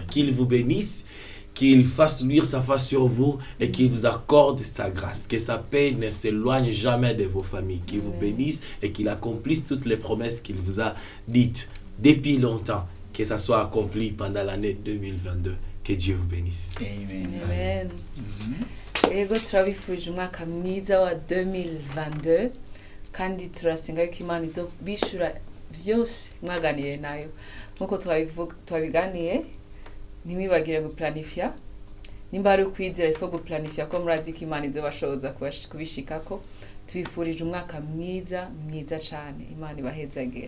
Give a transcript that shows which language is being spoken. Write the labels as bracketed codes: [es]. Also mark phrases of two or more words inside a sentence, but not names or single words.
[fr] Qu'il vous bénisse, qu'il fasse luire sa face sur vous et qu'il vous accorde sa grâce. Que sa paix ne s'éloigne jamais de vos familles. Qu'il vous bénisse et qu'il accomplisse toutes les promesses qu'il vous a dites depuis longtemps. Que ça soit accompli pendant l'année 2022. Que Dieu vous bénisse. Amen. Amen. Mhm. [rn] Ego turabifurije umwaka mwiza wa 2022 kandi turasenga yuko Imana izo bishura vyose mwaganiye nayo nkuko twabiganiye. Ntimwibagire guplanifya nimba ari ukwizera ifo guplanifya ko murazi ko Imana izo bashoboza kubishikako twifurije umwaka mwiza cyane Imana ibahezagere.